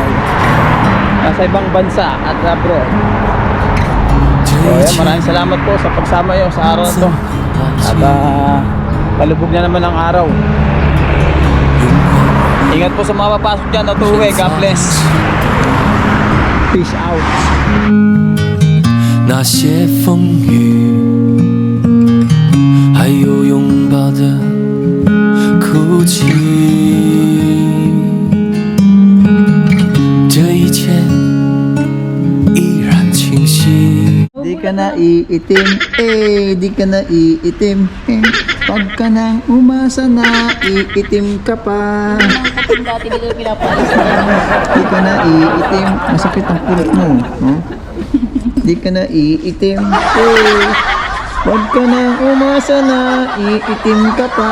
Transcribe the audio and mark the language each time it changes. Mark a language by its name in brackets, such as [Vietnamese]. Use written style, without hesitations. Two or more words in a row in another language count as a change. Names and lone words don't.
[Filipino] Nasa ibang bansa at abroad. So yan, maraming salamat po sa pagsama nyo sa araw na to. At palubog na naman ang araw. Ingat po sa mga papasok dyan na tuwi. [English] God bless. Peace out. [Chinese] 那些风雨，还有拥抱的哭泣，这一切依然清晰。 [Filipino] Di ka na iitim, di ka na iitim, pag ka nang umasa na, iitim ka pa. Kapag dati dito pinapalis na yan. Di ka na iitim, masakit ang pulot mo, no? Di ka na iitim, pag ka nang umasa na, iitim ka pa.